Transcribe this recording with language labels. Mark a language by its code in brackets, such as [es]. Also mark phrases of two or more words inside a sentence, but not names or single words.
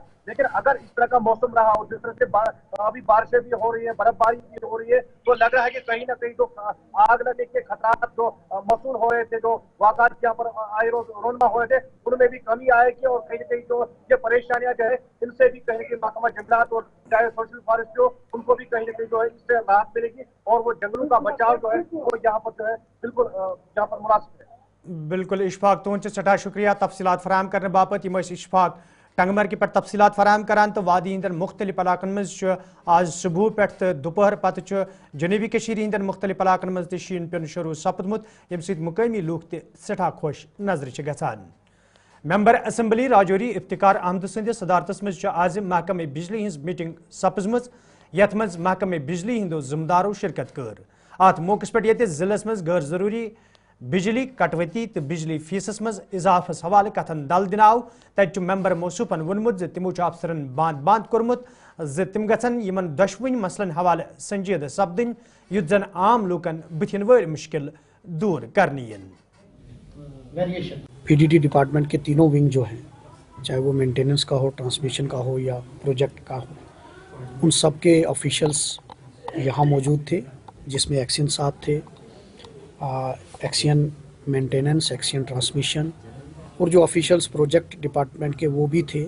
[hi] लेकिन अगर इस तरह का मौसम रहा और जिस तरह से अभी बारिशें भी हो रही है, बर्फबारी भी हो रही है, तो लग रहा है कि कहीं ना कहीं जो आग लगने के खतरात जो मौसूल हो रहे थे, जो वाक़ात यहाँ पर आए रोनमा हो रहे थे, उनमें भी कमी आएगी, और कहीं ना कहीं जो ये परेशानियां जो है इनसे भी कहीं ना कहीं महकमा जंगलात और चाहे [en] social forest [hi] जो उनको भी कहीं ना कहीं जो है इससे राहत मिलेगी, और वो जंगलों का बचाव जो है वो यहाँ पर जो है बिल्कुल यहाँ पर मुनासिब है। [ks] बिल्कुल इशफाक तुंद सठा शुक्रिया तफसीलात फराहम करने बापत। इशफाक टंगमर्ग पर तफसीलात फराहम करान तो वादी हिंदन मुख्तलिफ इलाकन मज आज सुबह पे दोपहर पत जनूबी कशीर हिंदन मुख्तलिफ इलाकन मज शीन पेन शुरू सपदमुत यम सहित मुकामी लूक सठा खुश नजर गसान। मेंबर असम्बली राजौरी इफ्तिकार अहमद सद सदारतस मज आज महकमे बिजली हज मीटिंग सपजम यथ मज महकमे बिजली हिंदो जिम्मेदारों शिरकत कर। अत मौके पे जिलस मज गैर जरूरी बिजली कटवती तो बिजली फीसस मज इजाफस हवाले कथन दल दिन आव तत मेंबर मौसूफन वोनमुत तिमो अफसरन बांद बांद कोर्मुत तिम गन यमन दशवनी मसलन हवाले संजीद सपदन युत जन आम लूकन बुथिन वर मुश्किल दूर करनी। [hi] पीडीटी डिपार्टमेंट के तीनों विंग जो हैं, चाहे वो मेंटेनेंस का हो, ट्रांसमिशन का हो या प्रोजेक्ट का हो, उन सब के ऑफिशियल्स यहाँ मौजूद थे, जिसमें एक्सियन साहब थे, [en] XEN maintenance, XEN transmission, [hi] और जो ऑफिशियल्स [en] project department [hi] के वो भी थे।